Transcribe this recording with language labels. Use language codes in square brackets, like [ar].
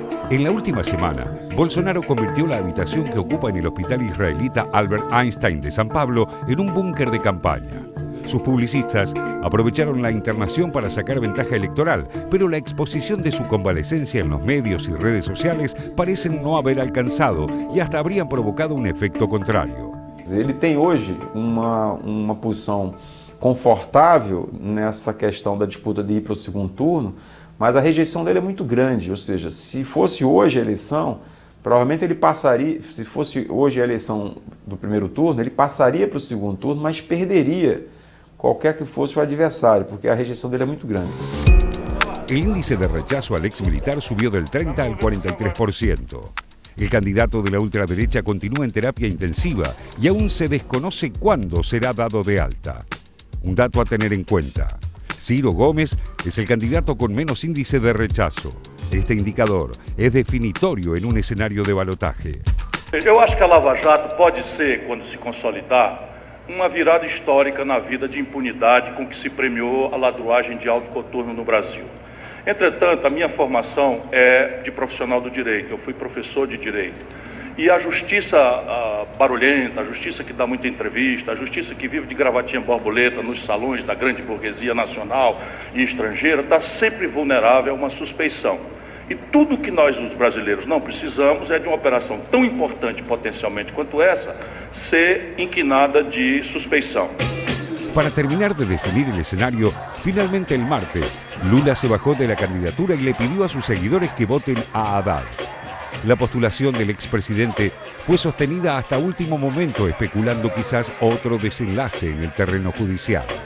[es] En la última semana, Bolsonaro convirtió la habitación que ocupa en el hospital israelita Albert Einstein de San Pablo en un búnker de campaña. Sus publicistas aprovecharon la internación para sacar ventaja electoral, pero la exposición de su convalecencia en los medios y redes sociales parecen no haber alcanzado y hasta habrían provocado un efecto contrario. [pt] Ele tem hoje uma posição confortável nessa questão da disputa de ir para o segundo turno, mas a rejeição dele é muito grande, ou seja, se fosse hoje a eleição, provavelmente ele passaria, se fosse hoje a eleição do primeiro turno, ele passaria para o segundo turno, mas perderia qualquer que fosse o adversário, porque a rejeição dele é muito grande. [es] El índice de rechazo al ex militar subió del 30 al 43%. El candidato de la ultraderecha continúa en terapia intensiva y aún se desconoce cuándo será dado de alta. Un dato a tener en cuenta: Ciro Gomes es el candidato con menos índice de rechazo. Este indicador es definitorio en un escenario de balotaje. [pt] Eu acho que a Lava Jato pode ser, quando se consolidar, uma virada histórica na vida de impunidade com que se premiou a ladruagem de alto coturno no Brasil. Entretanto, a minha formação é de profissional do direito, eu fui professor de direito. E a justiça barulhenta, a justiça que dá muita entrevista, a justiça que vive de gravatinha borboleta nos salões da grande burguesia nacional e estrangeira, está sempre vulnerável a uma suspeição. E tudo que nós, os brasileiros, não precisamos é de uma operação tão importante potencialmente quanto essa ser inquinada de suspeição. [es] Para terminar de definir el escenario, finalmente el martes, Lula se bajó de la candidatura y le pidió a sus seguidores que voten a Haddad. La postulación del expresidente fue sostenida hasta último momento, especulando quizás otro desenlace en el terreno judicial.